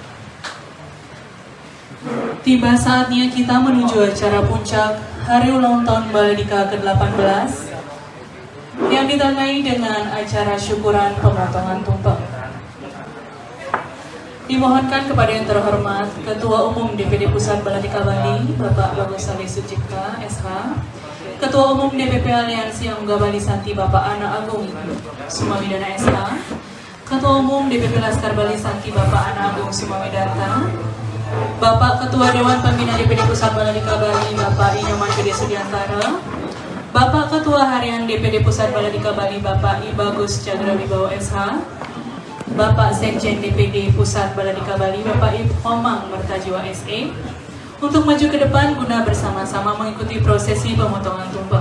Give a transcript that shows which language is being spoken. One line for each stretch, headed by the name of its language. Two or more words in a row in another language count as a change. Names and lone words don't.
Indonesian: Tiba saatnya kita menuju acara puncak Hari Ulang Tahun Baladika ke-18 yang ditandai dengan acara syukuran pemotongan tumpeng. Dimohonkan kepada yang terhormat Ketua Umum DPD Pusat Baladika Bali, Bapak Bagus Saleh Sucipta, SH, Ketua Umum DPP Aliansi Angga Bali Santi, Bapak Ana Agung Sumawidana, SH, Ketua Umum DPP Laskar Bali Santi, Bapak Ana Agung Sumawidarta, Bapak Ketua Dewan Pembina DPD Pusat Baladika Bali, Bapak Inyoman Gede Sudiantara, Bapak Ketua Harian DPD Pusat Baladika Bali, Bapak I Bagus Chandra Wibowo, SH, Bapak Sekjen DPD Pusat Baladika Bali, Bapak I Komang Mertajiwa, SE, untuk maju ke depan guna bersama-sama mengikuti prosesi pemotongan tumpeng.